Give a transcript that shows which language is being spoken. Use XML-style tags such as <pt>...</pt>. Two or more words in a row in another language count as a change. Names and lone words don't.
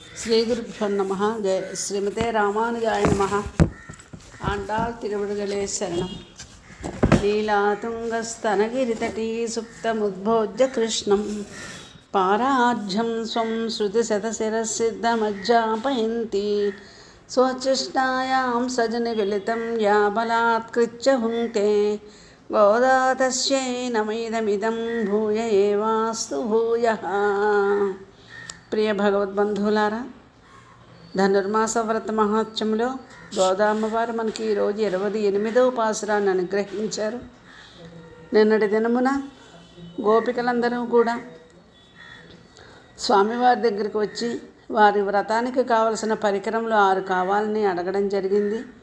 <sa>श्रीगुरुभ्यो नमः। जय श्रीमते रामानुजाय नमः.</sa> <ta>ஆண்டாள் திருவிடுகளே சரணம்.</ta> <sa>लीलातुङ्गस्तनगिरितटी सुप्तमुद्भोज्य कृष्णं पारार्ध्यं स्वं श्रुतिशतशिरसिद्धमज्जापयन्ती स्वचेष्टायां सजनिविलितं या बलात्कृत्य भुङ्क्ते गोदा तस्यै नमैदमिदं भूय एवास्तु भूयः.</sa> <te>ప్రియ భగవద్బంధువులారా, ధనుర్మాస వ్రత మహోత్సవంలో గోదామ్మవారు మనకి ఈరోజు 28వ పాసురాన్ని అనుగ్రహించారు. నిన్నటి దినమున గోపికలందరూ కూడా స్వామివారి దగ్గరికి వచ్చి వారి వ్రతానికి కావలసిన పరికరములు 6 కావాలని అడగడం జరిగింది.</te>